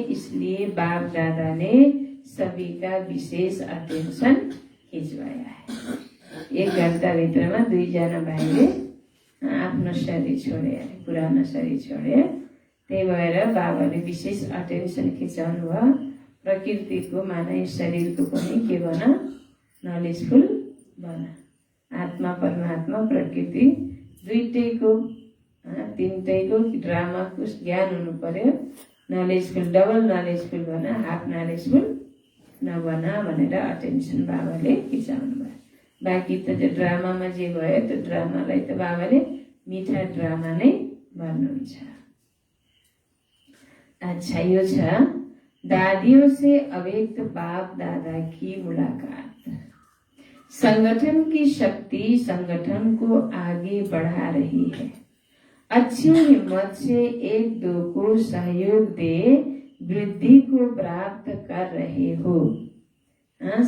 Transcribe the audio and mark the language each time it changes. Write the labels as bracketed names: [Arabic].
[Hindi] इसलिए बाप दादा ने सभी का विशेष अटेंशन खिंचवाया है। [Nepali] 1 घंटा भित्र में 2 जना भाइले आफ्नो शरीर छोडे, पुरानो शरीर छोडे। त्यही भएर बाबाले विशेष अटेन्सन खिचाउनु भयो। प्रकृतिको माने शरीरको पनि के बन, नलेजफुल बन। आत्मा परमात्मा प्रकृति दुईटैको तीनटैको ड्रामाको ज्ञान हुनु पर्यो। नलेजफुल, डबल नलेजफुल बन, हाफ नलेजफुल नबन भनेर अटेन्सन बाबाले खिचाउनु भयो। बाँकी त जो ड्रामामा जे भयो त्यो ड्रामालाई त बाबाले मिठा ड्रामा नै भन्नुहुन्छ। [Hindi] अच्छा, [Nepali] यो छ [Hindi] दादियों से अव्यक्त बाप दादा की मुलाकात। संगठन की शक्ति संगठन को आगे बढ़ा रही है। अच्छी हिम्मत से 1-2 को सहयोग दे वृद्धि को प्राप्त कर रहे हो।